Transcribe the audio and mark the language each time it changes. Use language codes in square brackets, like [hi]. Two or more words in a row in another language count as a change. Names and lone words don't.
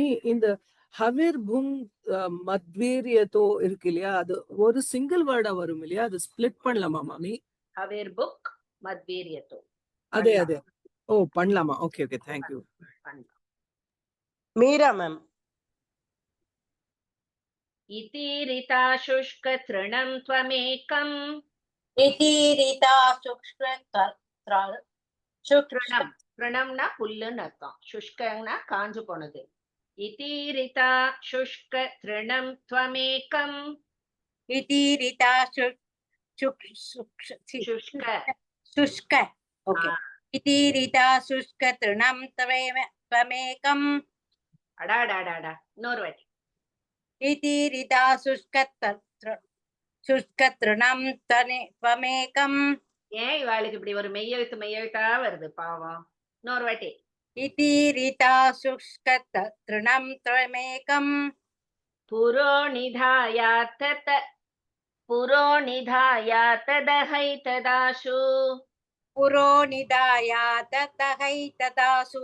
[ta] இந்த ஹவிர் புங் மத்வீரியத்தோ இருக்கு இல்லையா, அது ஒரு [en] single word [ta] வரும் இல்லையா, அது ஸ்பிளிட் பண்ணலாமா மாமி? [sa] हविर् भुक् मद्वीर्यतो. [ta] அதே அதே. ஓ பண்ணலாமா? [en] okay okay, thank you. [ta] மீரா மேம். [sa] इतीरिता शुष्क तृणं त्वमेकम् इतीरिता [ta] तृणம்னா புல்லுன்னு அர்த்தம். சுஷ்கன்னா காஞ்சு போனது. [sa] इतीरिता शुष्क तृणं त्वमेकम् इतीरिता शुष्क ओके इतीरिता शुष्क तृणं त्वमेकम्. [ta] அடாடாடாடா இன்னொரு வாட்டி. इतीरिता शुष्क तृणं त्वमेकम्. ஏன் இவாளுக்கு இப்படி ஒரு மெய்யெழுத்தா வருது பாவம்? இன்னொரு வாட்டி. [sa] इतीरिता शुष्क तृणं त्वमेकम्. पुरो निधायातदहैतदाशु पुरो निधायातदहैतदाशु